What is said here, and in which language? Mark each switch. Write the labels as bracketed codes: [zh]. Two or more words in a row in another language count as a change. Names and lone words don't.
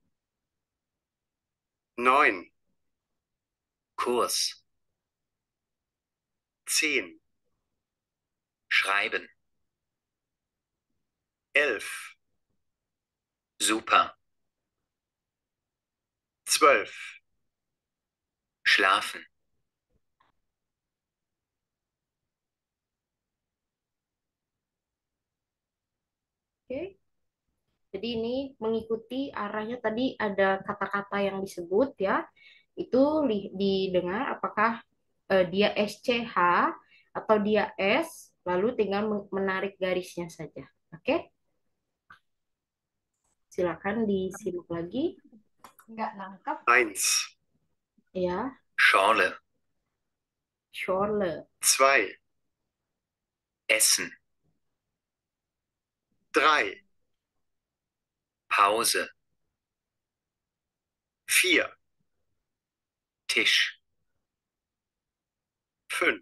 [de] 9, Kurs. 10, schreiben. 11, super. 12, schlafen. [id] Oke, jadi ini mengikuti arahnya tadi ada kata-kata yang disebut ya. Itu didengar apakah dia SCH atau dia S, lalu tinggal menarik garisnya saja. Oke? Silakan disimak lagi. Nggak nangkep. 1. Ya, [de] Schorle. Schorle. 2. Essen. 3. Pause. 4. Tisch. 5.